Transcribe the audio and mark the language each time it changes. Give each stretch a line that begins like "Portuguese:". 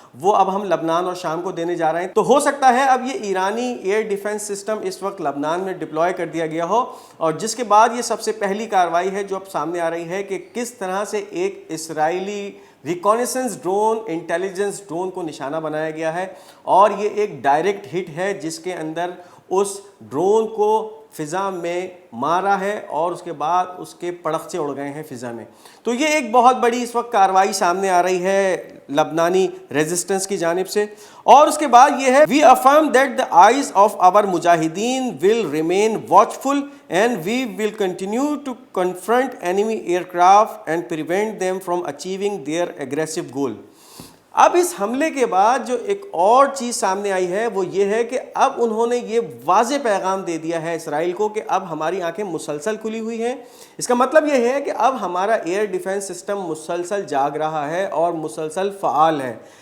Urdu: وہ اب ہم لبنان اور شام کو دینے جا رہے ہیں, تو ہو سکتا ہے اب یہ ایرانی ایئر ڈیفنس سسٹم اس وقت لبنان میں ڈپلوائے کر دیا گیا ہو, اور جس کے بعد یہ سب سے پہلی کارروائی ہے جو اب سامنے آ رہی ہے کہ کس طرح سے ایک اسرائیلی ریکونیسنس ڈرون, انٹیلیجنس ڈرون کو نشانہ بنایا گیا ہے, اور یہ ایک ڈائریکٹ ہٹ ہے جس کے اندر اس ڈرون کو فضا میں مارا ہے اور اس کے بعد اس کے پڑخچے اڑ گئے ہیں فضا میں. تو یہ ایک بہت بڑی اس وقت کارروائی سامنے آ رہی ہے لبنانی ریزسٹنس کی جانب سے. اور اس کے بعد یہ ہے
English: we affirm that the eyes of our mujahideen will remain watchful and we will continue to confront enemy aircraft and prevent them from achieving their aggressive goal.
Urdu: اب اس حملے کے بعد جو ایک اور چیز سامنے آئی ہے وہ یہ ہے کہ اب انہوں نے یہ واضح پیغام دے دیا ہے اسرائیل کو کہ اب ہماری آنکھیں مسلسل کھلی ہوئی ہیں. اس کا مطلب یہ ہے کہ اب ہمارا ایئر ڈیفنس سسٹم مسلسل جاگ رہا ہے اور مسلسل فعال ہے.